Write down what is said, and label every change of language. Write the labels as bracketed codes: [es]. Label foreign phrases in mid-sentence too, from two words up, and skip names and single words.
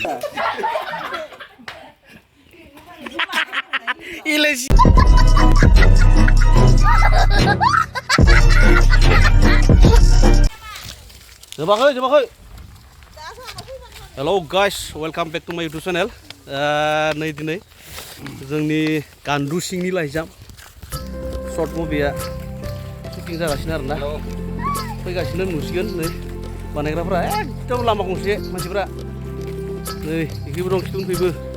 [en] Iles. Coba. Hello guys, welcome back to my YouTube channel. [brx] नै दिनै जोंनि गान्दु सिंनि लाइजाम [en] short movie [brx] शुटिं जागासिनो आरोना फैगासिनो नुसिगोन नै बानायग्राफोरा एकदम लामा गंसे मानसिफोरा नै इखिबो दं खिथुनिफ्रायबो